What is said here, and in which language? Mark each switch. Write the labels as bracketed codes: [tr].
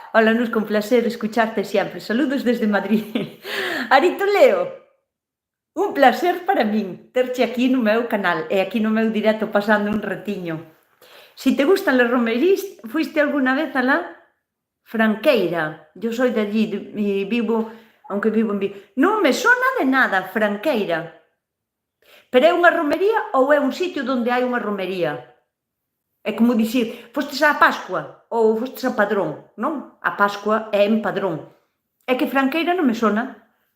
[es] Hola, Nusca, un placer escucharte sempre. Saludos desde Madrid. [gl] Arito Leo, un placer para min terche aquí no meu canal e aquí no meu directo pasando un ratiño. [es] Si te gustan las romerís, fuiste alguna vez alá? Franqueira, yo soy de allí y vivo, aunque vivo en Vigo. [gl] Non me sona de nada, Franqueira. Pero é unha romería ou é un sitio onde hai unha romería? É como dicir, fostes á Pascua ou fostes a Padrón, non? A Pascua é en Padrón. É que Franqueira non me sona.